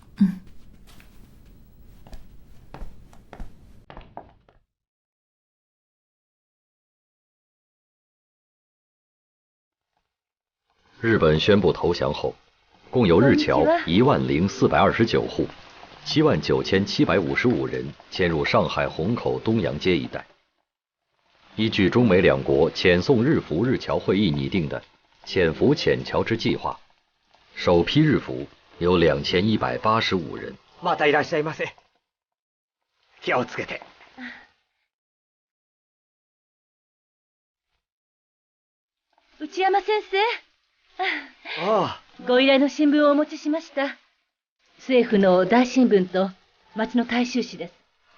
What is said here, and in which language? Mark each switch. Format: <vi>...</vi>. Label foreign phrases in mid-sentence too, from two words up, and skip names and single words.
<zh>日本宣布投降后，共有日侨10429户，79755人迁入上海虹口东阳街一带。依据中美两国遣送日俘日侨会议拟定的遣俘遣侨之计划，首批日俘有2185人。</zh> <ja>またいらっしゃいませ。気をつけて。内山先生。ご依頼の新聞をお持ちしました。政府の大新聞と町の大衆紙です。</ja>